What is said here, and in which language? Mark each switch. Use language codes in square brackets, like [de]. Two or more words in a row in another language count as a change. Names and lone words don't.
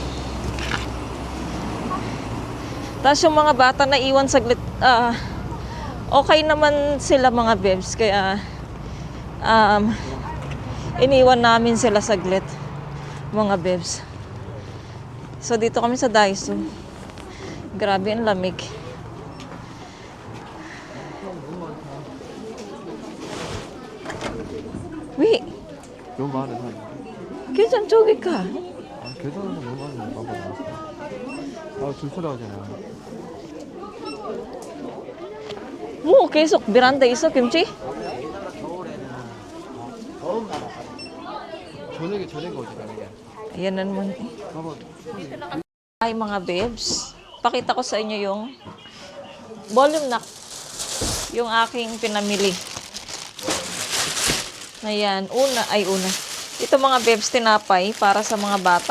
[tl] Tapos yung mga bata na iwan saglit, okay naman sila mga bebs. Kaya, iniwan namin sila saglit, mga bebs. So, dito kami sa Daiso. Grabe ang lamig. [ko] 왜? 너무 많아. 계산 저기 가. 계산은 너무 많아. 줄 서라 하잖아. 뭐 계속 베란다에 있어 김치? 저녁에 오지 저녁에. [tl] Ayan na naman. Ay mga bebs, pakita ko sa inyo yung [en] volume knock. [tl] Yung aking pinamili. Ayan, una. Ito mga bebs, tinapay para sa mga bata.